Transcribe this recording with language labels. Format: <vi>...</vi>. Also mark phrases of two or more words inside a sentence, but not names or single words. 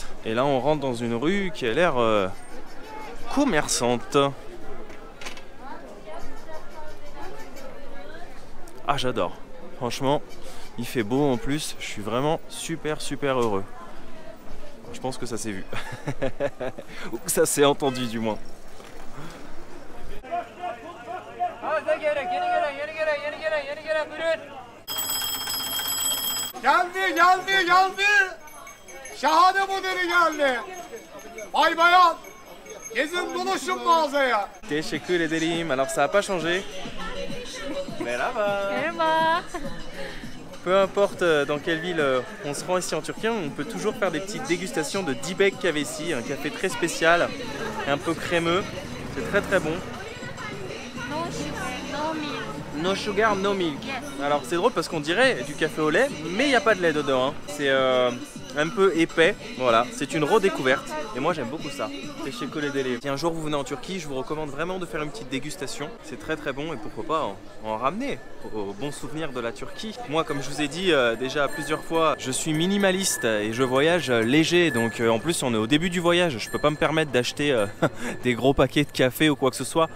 <fr>Et là, on rentre dans une rue qui a l'air commerçante. Ah, j'adore. Franchement, il fait beau en plus. Je suis vraiment super heureux. Je pense que ça s'est vu. Ou que ça s'est entendu du moins.</fr> <tr>Geldi. Şahane modeli geldi. Bay bayan, gezin dolaşın mağazaya. Teşekkür ederim.</tr> <fr>Alors ça n'a pas changé.</fr> <tr>Merhaba. Merhaba.</tr> <fr>Peu importe dans quelle ville on se rend ici en Turquie, on peut toujours faire des petites dégustations de Dibek Kahvesi, un café très spécial, un peu crémeux. C'est très bon.</fr> <en>No sugar, no milk. No sugar, no milk. Yes.</en> <fr>Alors c'est drôle parce qu'on dirait du café au lait, mais il n'y a pas de lait dedans. Hein. C'est un peu épais. Voilà, c'est une redécouverte. Et moi j'aime beaucoup ça.</fr> <tr>Teşekkür ederim.</tr> <fr>Si un jour vous venez en Turquie, je vous recommande vraiment de faire une petite dégustation. C'est très bon et pourquoi pas en ramener au bon souvenir de la Turquie. Moi comme je vous ai dit déjà plusieurs fois, je suis minimaliste et je voyage léger. Donc en plus on est au début du voyage, je peux pas me permettre d'acheter des gros paquets de café ou quoi que ce soit.</fr>